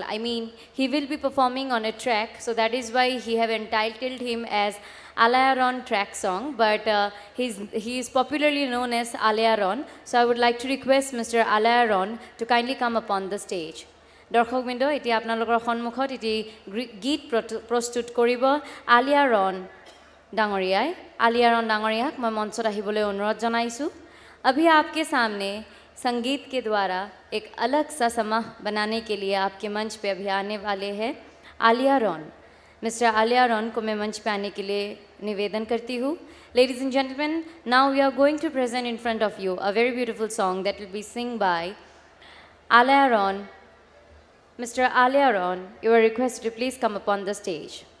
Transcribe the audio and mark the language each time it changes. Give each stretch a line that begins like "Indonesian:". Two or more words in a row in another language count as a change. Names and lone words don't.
English: I mean, he will be performing on a track, so that is why he have entitled him as Alayaron track song, but he is popularly known as Alayaron. So I would like to request Mr. Alayaron to kindly come upon the stage.
Assamese: দৰ্শক বৃন্দ এতিয়া আপোনালোকৰ সন্মুখত এটি গীত প্ৰস্তুত কৰিব আলিয়াৰন ডাঙৰীয়াক মই মঞ্চত আহিবলৈ অনুৰোধ জনাইছোঁ
Hindi: अभी आपके सामने संगीत के द्वारा एक अलग सा समा बनाने के लिए आपके मंच पे अभी आने वाले हैं आलियारन मिस्टर आलियारन को मैं मंच पे आने के लिए निवेदन करती हूँ
English: Ladies and gentlemen, now we are going to present in front of you a very beautiful song that will be sung by Alayaron. Mr. Alayaron, you are requested to please come upon the stage.